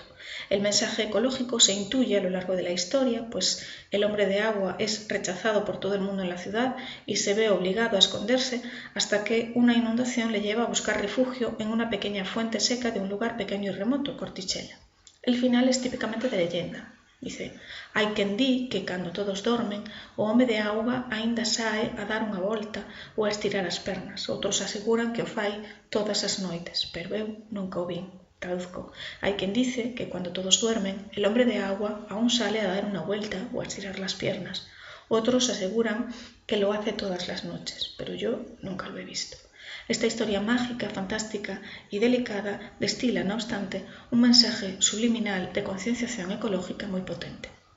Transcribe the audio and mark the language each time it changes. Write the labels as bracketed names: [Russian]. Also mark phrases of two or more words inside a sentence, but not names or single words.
[Spanish] El mensaje ecológico se intuye a lo largo de la historia, pues el hombre de agua es rechazado por todo el mundo en la ciudad y se ve obligado a esconderse hasta que una inundación le lleva a buscar refugio en una pequeña fuente seca de un lugar pequeño y remoto, Cortichela. El final es típicamente de leyenda. Dice, [Galician] hai quen di que cando todos dormen, o home de auga aínda sae a dar unha volta ou a estirar as pernas. Outros aseguran que o fai todas as noites, pero eu nunca o vin. [Spanish] Traduzco, [Galician] hai quen [Spanish] dice que cando todos duermen, el hombre de agua aún sale a dar una vuelta o a estirar las piernas. Otros aseguran que lo hace todas las noches, pero yo nunca lo he visto. Esta historia mágica, fantástica y delicada destila, no obstante, un mensaje subliminal de concienciación ecológica muy potente.